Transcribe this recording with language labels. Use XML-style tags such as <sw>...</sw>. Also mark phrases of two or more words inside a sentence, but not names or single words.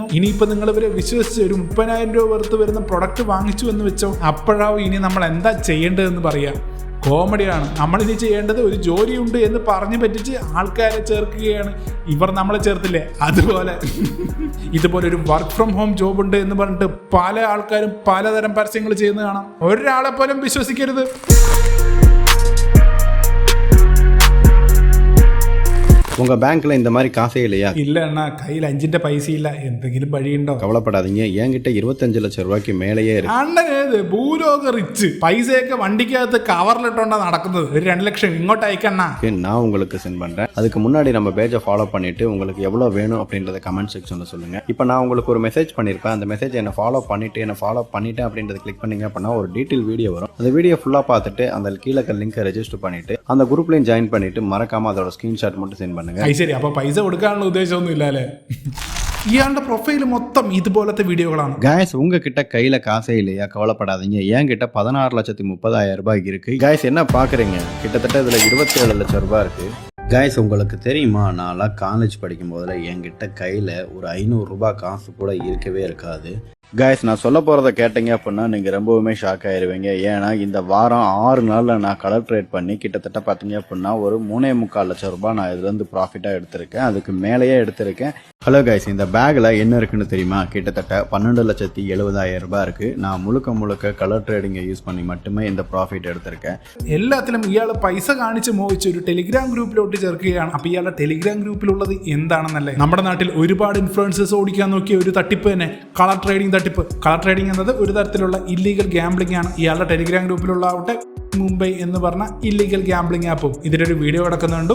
<ml>ഇനിയിപ്പോൾ നിങ്ങൾ ഇവരെ വിശ്വസിച്ച് ഒരു 30,000 രൂപ വെറുത്ത് വരുന്ന പ്രൊഡക്റ്റ് വാങ്ങിച്ചു എന്ന് വെച്ചോ, അപ്പോഴാവും ഇനി നമ്മൾ എന്താ ചെയ്യേണ്ടതെന്ന് പറയാം. കോമഡിയാണ്. നമ്മളിനി ചെയ്യേണ്ടത് ഒരു ജോലിയുണ്ട് എന്ന് പറഞ്ഞു പറ്റിച്ച് ആൾക്കാരെ ചേർക്കുകയാണ്. ഇവർ നമ്മളെ ചേർത്തില്ലേ അതുപോലെ. ഇതുപോലെ ഒരു</ml> <en>work from home job</en> <ml>ഉണ്ട് എന്ന് പറഞ്ഞിട്ട് പല ആൾക്കാരും പലതരം പരസ്യങ്ങൾ ചെയ്യുന്നത് കാണാം. ഒരാളെ പോലും വിശ്വസിക്കരുത്.</ml> <ta>உங்க பேங்க்ல இந்த மாதிரி காசே இல்லையா? இல்ல அண்ணா, கையில் 5 பைச இல்ல.</ta> <ml>എന്തെങ്കിലും വഴിയുണ്ടോ?</ml> <ta>கவலைப்படாதீங்க, என்கிட்ட 25 லட்சம் ரூபாய்க்கு மேலேயே இருக்கு.</ta> <ml>അണ്ണൻ ഏത് ഭൂലോക റിച്ച്? പൈസയൊക്കെ വണ്ടിക്കകത്ത് കവറിലിട്ടോണ്ടാ നടക്കുന്നത്. ഒരു 2 ലക്ഷം ഇങ്ങോട്ട് അയക്കണ്ണ.</ml> <ta>நான் உங்களுக்கு சென்ட் பண்றேன். அதுக்கு முன்னாடி நம்ம பேஜை ஃபாலோ பண்ணிட்டு உங்களுக்கு எவ்வளவு வேணும் அப்படின்றத</ta> <en>comment section</en> <ta>சொல்லுங்க. இப்போ நான் உங்களுக்கு ஒரு மெசேஜ் பண்ணிருப்பேன். அந்த மெசேஜ் என்ன ஃபாலோ பண்ணிட்டேன் அப்படின்றத கிளிக் பண்ணீங்க அப்படின்னா ஒரு</ta> <en>detail video</en> <ta>வரும். அந்த வீடியோ ஃபுல்லா பார்த்துட்டு அந்த கீழே லிங்கை ரெஜிஸ்டர் பண்ணிட்டு அந்த குரூப்லயும் ஜாயின் பண்ணிட்டு மறக்காம அதோட ஸ்கிரீன்ஷாட் மட்டும் சென்ட் பண்ணுங்க.</ta> <ml>ശരി, അപ്പൊ പൈസ കൊടുക്കാനുള്ള ഉദ്ദേശമൊന്നും ഇല്ലല്ലേ? ഇയാളുടെ പ്രൊഫൈൽ മൊത്തം ഇതുപോലത്തെ വീഡിയോകളാണ്.</ml> <ta>गाइस உங்ககிட்ட கையில காசே இல்லையா? கவலைப்படாதீங்க, என்கிட்ட 16,30,000 ரூபாய் இருக்கு. गाइस என்ன பாக்குறீங்க? கிட்டத்தட்ட இதுல 27 லட்சம் ரூபாய் இருக்கு. गाइस உங்களுக்கு தெரியுமா, நான்லாம் காலேஜ் படிக்கும் போதுல என்கிட்ட கையில ஒரு 500 ரூபாய் காசு கூட இருக்கவே இருக்காது. गाइस நான் சொல்ல போறத கேட்டீங்க அப்படின்னா நீங்க ரொம்பவுமே ஷாக் ஆயிருவீங்க. ஏன்னா இந்த வாரம் 6 நாள்ல நான்</ta> <en>colour trade</en> <ta>பண்ணி கிட்டத்தட்ட பாத்தீங்க அப்படின்னா ஒரு 3.25 லட்சம் ரூபாய் நான் இதுல இருந்து ப்ராஃபிட்டா எடுத்திருக்கேன். அதுக்கு மேலேயே எடுத்திருக்கேன்.</ta> <en>hello guys,</en> <ta>இந்த பேக்ல என்ன இருக்குன்னு தெரியுமா? கிட்டத்தட்ட 12,70,000 ரூபாய் இருக்கு. நான் முழுக்க</ta> <en>colour trading use</en> <ta>பண்ணி மட்டுமே இந்த ப்ராஃபிட் എടുത്തിരിക്കാൻ.</ta> <ml>എല്ലാത്തിലും ഇയാൾ പൈസ കാണിച്ച് മോഹിച്ച് ഒരു ടെലിഗ്രാം ഗ്രൂപ്പിലോട്ട് ചേർക്കുകയാണ്. അപ്പൊ ഇയാളുടെ ടെലിഗ്രാം ഗ്രൂപ്പിലുള്ളത് എന്താണെന്നല്ലേ? നമ്മുടെ നാട്ടിൽ ഒരുപാട് ഇൻഫ്ലുവൻസേഴ്സ് ഓടിക്കാൻ നോക്കിയ ഒരു തട്ടിപ്പ് തന്നെ</ml> <en>colour trading</en> <ml>തട്ടിപ്പ്.</ml> <en>colour trading</en> <ml>എന്നത് ഒരു തരത്തിലുള്ള</ml> <en>illegal gambling</en> <ml>ആണ്. ഇയാളുടെ ടെലിഗ്രാം ഗ്രൂപ്പിലുള്ള ആവട്ടെ മുംബൈ എന്ന് പറഞ്ഞ</ml> <en>illegal gambling</en> <ml>ആപ്പും ഇതിലൊരു വീഡിയോ കിടക്കുന്നുണ്ട്.</ml>